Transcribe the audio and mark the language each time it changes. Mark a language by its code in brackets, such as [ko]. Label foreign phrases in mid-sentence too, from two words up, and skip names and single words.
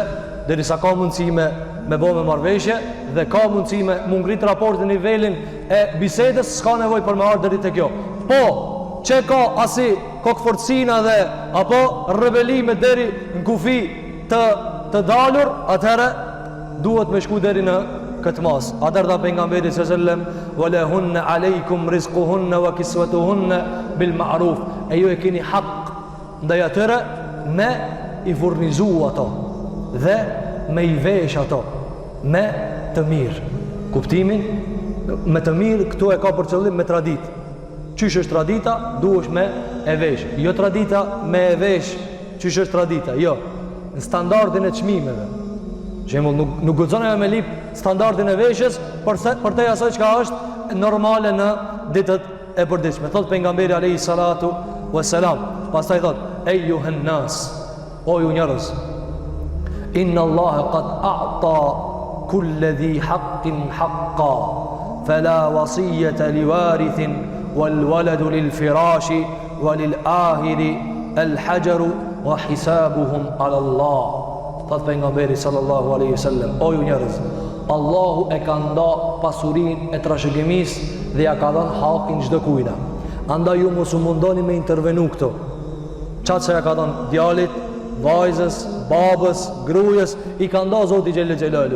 [sq] Derisa ka mundësi me bëme marrëveshje dhe ka mundësi me ngrit raportin në nivelin e bisedës, s'ka nevojë për me ardhur deri te kjo. Po, që ka asi kokforcina dhe apo rebelime deri në kufi të dalur, atëherë duhet me shku deri në këtë mas. Atëherë dha pejgamberi [ar] صلى الله عليه وسلم, ولهن عليكم رزقهن وكسوتهن بالمعروف. [sq] E ju e keni hak ndaj atyre me i furnizu ato dhe me i vesh ato me të mirë. Kuptimin? Me të mirë këtu e ka për qëllim me tradit. Qysh është tradita, duhesh me e vesh. Jo tradita me e vesh, qysh është tradita, jo. Në standardin e çmimeve. Shembull, nuk guxon me lip standardin e veshjes, për te asaj çka është normale në ditët e përditshme. Thot pejgamberi [ar] عليه الصلاة والسلام, [sq] pastaj thot: [ar] "أيها الناس, [sq] o ju njerëz, [ar] إن الله قد أعطى كل ذي حق حقه فلا وصية لوارث والولد للفراش وللعاهر الحجر وحسابهم على الله." [sq] Thot pejgamberi [ar] صلى الله عليه وسلم: [sq] o ju njerëz, Allahu e ka nda pasurinë e trashëgimisë dhe ja ka dhënë hakin çdo kujna. Andaj ju mos u mundoni me intervenu këto. Çfarë që ja ka dhënë djalit, vajzës, babës, grujës, i ka nda Zoti [ar] جل جلاله.